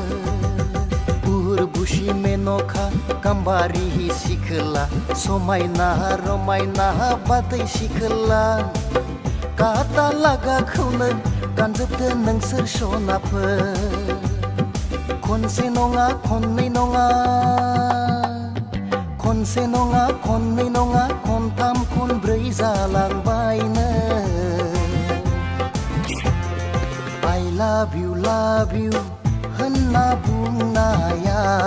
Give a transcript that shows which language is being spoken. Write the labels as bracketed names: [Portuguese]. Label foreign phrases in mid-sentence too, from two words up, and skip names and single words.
[Bodo] बुरबुसि मेन'खा गाम्बारि सिखोला समायना रमायना बादै सिखोला काटा लागाखौनो गानजोबदो नोंसोर सनाफोर खनसे नङा खननै नङा खनसे नङा खननै नङा खनथाम खनब्रै जालांबायनो [English] I love you [Bodo] होनना बुंनाया